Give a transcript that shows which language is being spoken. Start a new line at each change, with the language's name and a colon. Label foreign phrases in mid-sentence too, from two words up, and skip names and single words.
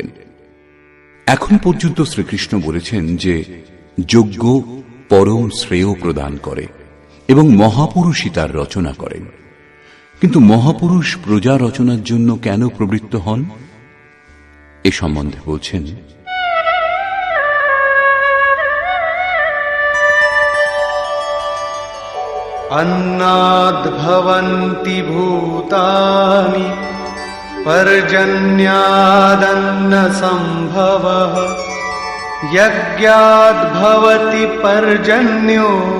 Bangla: এখন পর্যন্ত শ্রীকৃষ্ণ বলেছেন যে যজ্ঞ পরম শ্রেয় প্রদান করে এবং মহাপুরুষই তার রচনা করেন। কিন্তু মহাপুরুষ প্রজা রচনার জন্য কেন প্রবৃত্ত হন এ সম্বন্ধে বলছেন,
Sanskrit: अन्नाद् भवन्ति भूतानि पर्जन्यादन्न सम्भवः यज्ञाद् भवति पर्जन्यो